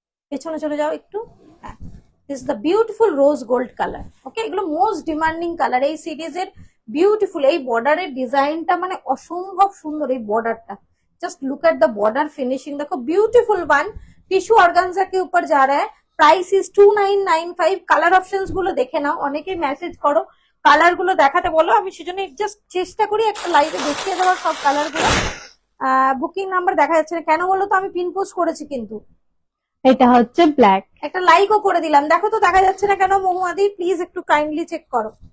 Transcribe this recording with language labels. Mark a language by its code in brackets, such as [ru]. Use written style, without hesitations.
[bn] পেছনে চলে যাও একটু। হ্যাঁ, [en] This is the beautiful rose gold colour. [bn] ওকে, এগুলো মোস্ট ডিমান্ডিং কালার এই সিরিজের। বিউটিফুল এই বর্ডারের ডিজাইনটা মানে অসম্ভব সুন্দর। এই বর্ডারটা [en] just look at the border finishing, [hi] देखो ब्यूटीफुल वन, टिश्यू ऑर्गेन्जा के ऊपर जा रहा है। [en] Price is 2995। [bn] কালার অপশনস গুলো দেখে নাও, অনেকে মেসেজ করো কালার গুলো দেখাতে বলো, আমি সেজন্য জাস্ট চেষ্টা করি একটা লাইভে দেখিয়ে দেওয়ার সব কালার গুলো। বুকিং নাম্বার দেখা যাচ্ছে না কেন বলো তো, আমি পিন পোস্ট করেছি কিন্তু। এটা হচ্ছে ব্ল্যাক, একটা লাইকও করে দিলাম, দেখো তো দেখা যাচ্ছে না কেন মহুয়াদি, প্লিজ একটু কাইন্ডলি চেক করো।